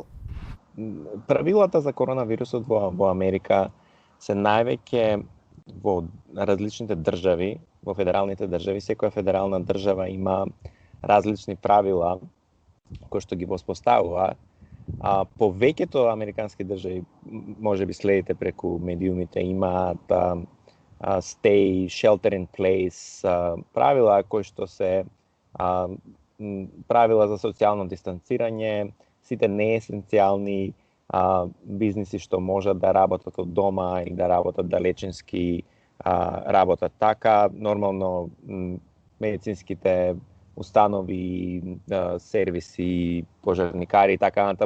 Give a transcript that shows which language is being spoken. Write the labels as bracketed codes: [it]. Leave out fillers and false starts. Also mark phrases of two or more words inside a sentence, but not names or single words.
[mk] Правилата за коронавирусот во Америка се највеќе во различните држави, во федералните држави. Секоја федерална држава има различни правила кои што ги воспоставува. Повеќето американски држави, може би следите преку медиумите, имаат [en] stay, shelter in place, [mk] правила кои што се правила за социјално дистанцирање, сите неесенцијални бизниси што можат да работат од дома и да работат далечински, работат така. Нормално медицинските установи, сервиси, пожарникари и така натаму.